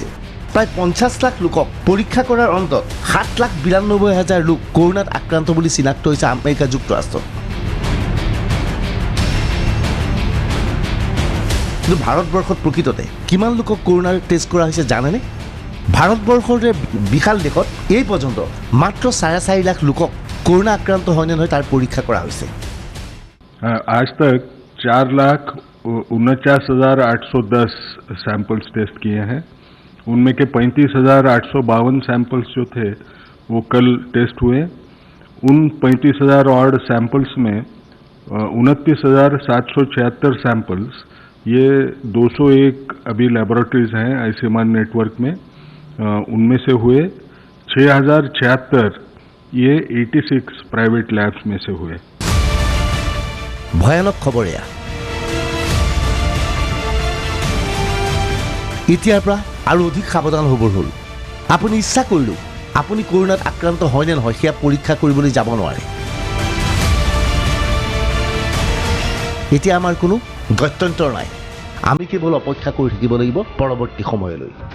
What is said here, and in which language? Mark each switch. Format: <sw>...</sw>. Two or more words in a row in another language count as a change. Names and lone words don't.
<as>প্ৰায় 50 লাখ লোকক পৰীক্ষা কৰাৰ অন্তত 7,92,000 লোক কৰোনাত আক্ৰান্ত বুলি চিনাক্ত হৈছে আমেৰিকা যুক্তৰাষ্ট্ৰত। কিন্তু ভাৰতবৰ্ষত প্ৰকৃততে কিমান লোকক কৰোনাৰ টেষ্ট কৰা হৈছে জানেনে? ভাৰতবৰ্ষৰ বিশাল দেশত এই পৰ্যন্ত মাত্ৰ 4.5 লাখ লোকক কৰোনা আক্ৰান্ত হয় নে নহয় তাৰ পৰীক্ষা কৰা হৈছে।</as> <hi>आज तक 4,49,810</hi> <en>samples test</en> <hi>किए हैं। उनमें के 35,852 सैंपल्स जो थे वो कल टेस्ट हुए। उन 35,000</hi> <en>odd samples</en> <hi>में 29,776 सैंपल्स ये 201 अभी लेबोरेटरीज हैं आईसीएमआर नेटवर्क में, उनमें से हुए 6,076 ये 86</hi> <en>private labs</en> <hi>में से हुए।</hi> <as>ভয়ানক খবৰ এয়া। এতিয়াৰ পৰা আৰু অধিক সাৱধান হ'বৰ হ'ল। আপুনি ইচ্ছা কৰিলেও আপুনি কৰোনাত আক্ৰান্ত হয় নে নহয় সেয়া পৰীক্ষা কৰিবলৈ যাব নোৱাৰে। এতিয়া আমাৰ কোনো গত্যন্তৰ নাই, আমি কেৱল অপেক্ষা কৰি থাকিব লাগিব পৰৱৰ্তী সময়লৈ।</as>